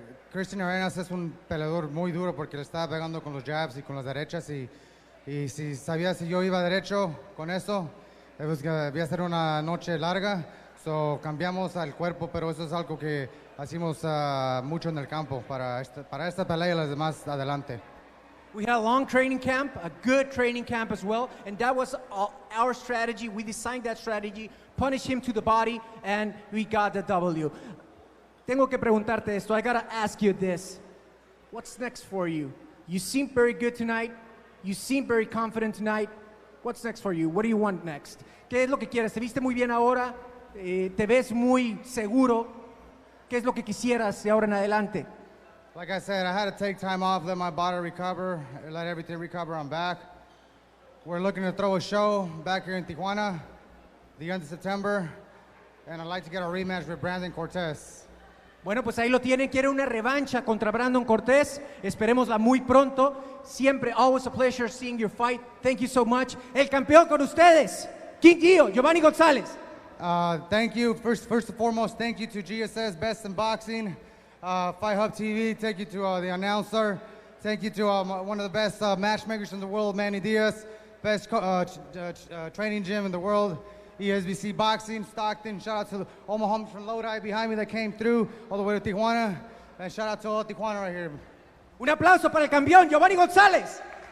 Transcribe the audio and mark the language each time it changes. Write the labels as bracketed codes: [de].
[es] Christian Arenas es un peleador muy duro porque le estaba pegando con los jabs y con las derechas, y si sabía si yo iba derecho con eso, pues que debía ser una noche larga, so cambiamos al cuerpo, pero eso es algo que hacemos mucho en el campo para esta pelea y las demás adelante. [en] We had a long training camp, a good training camp as well, and that was our strategy. We designed that strategy, punish him to the body, and we got the W. [es] Tengo que preguntarte esto. [en] I gotta ask you this. What's next for you? You seem very good tonight. You seem very confident tonight. What's next for you? What do you want next? [es] ¿Qué es lo que quieres? Te viste muy bien ahora. Te ves muy seguro. ¿Qué es lo que quisieras de ahora en adelante? [en] Like I said, I had to take time off, let my body recover, let everything recover. I'm back. We're looking to throw a show back here in Tijuana, the end of September, and I'd like to get a rematch with Brandon Cortez. [es] Bueno, pues ahí lo tienen. Quiere una revancha contra Brandon Cortés. Esperémosla muy pronto. [en] Siempre, always a pleasure seeing your fight. Thank you so much. [es] El campeón con ustedes, KingGio, Giovannie Gonzalez. [en] Thank you. First and foremost, thank you to GSS, Best in Boxing, Fight Hub TV. Thank you to the announcer. Thank you to one of the best matchmakers in the world, Manny Diaz. Best training gym in the world. ESBC Boxing, Stockton. Shout out to the Omaha from Lodi behind me that came through all the way to Tijuana. And shout out to all Tijuana right here. [es] Un aplauso para el campeón, Giovannie Gonzalez.